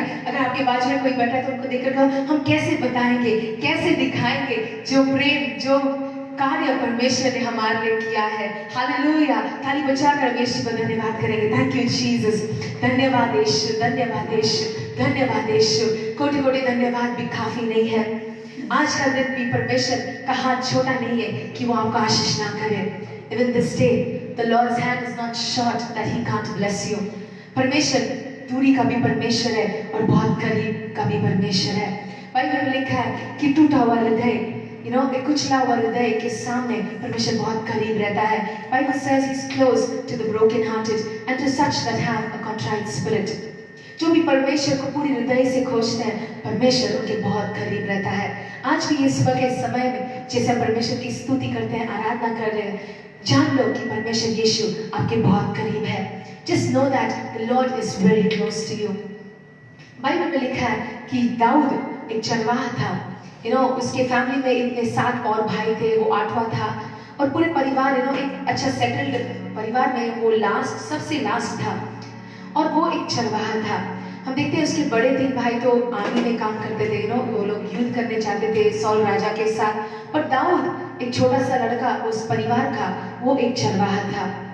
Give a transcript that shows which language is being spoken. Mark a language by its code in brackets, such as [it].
[hi] अगर आपके बाजू में कोई बैठा है तो उनको देखकर कहो, हम कैसे बताएंगे, कैसे दिखाएंगे जो प्रेम, जो कार्य परमेश्वर ने हमारे लिए किया है। हालेलुया। ताली बजाकर हम यीशु को धन्यवाद करेंगे। [en] Thank you Jesus. [hi] धन्यवाद यीशु, धन्यवाद यीशु, धन्यवाद यीशु। कोटि कोटि धन्यवाद भी काफी नहीं है। आज का दिन भी परमेश्वर का हाथ छोटा नहीं है कि वो आपको आशीष ना करे। [en] Even this day, the Lord's hand is not short that He can't bless you. [hi] परमेश्वर दूरी का भी परमेश्वर है और बहुत करीब का भी परमेश्वर है। बाइबल में लिखा है कि टूटा हुआ हृदय, एक कुचला हुआ हृदय के सामने परमेश्वर बहुत करीब रहता है। [en] Bible says He's close to the broken-hearted and to such that have a contrite spirit. [hi] जो भी परमेश्वर को पूरी हृदय से खोजते हैं, परमेश्वर उनके बहुत करीब रहता है। आज भी ये सुबह के समय में जैसे हम परमेश्वर की स्तुति करते हैं, आराधना कर रहे हैं, जान लो कि परमेश्वर यीशु आपके बहुत करीब है। [en] Just know that the Lord is very close to you. [hi] Bible में लिखा है कि दाऊद एक चरवाहा था। उसके फैमिली में इनके 7 और भाई थे, वो 8वां था। और पूरे परिवार एक अच्छा सेटल्ड परिवार में वो सबसे लास्ट था और वो एक चरवाहा था। हम देखते हैं उसके बड़े 3 भाई तो आर्मी में काम करते थे, वो लोग युद्ध करने जाते थे सौल राजा के साथ, पर दाऊद एक छोटा सा लड़का उस परिवार का, वो एक चरवाहा था।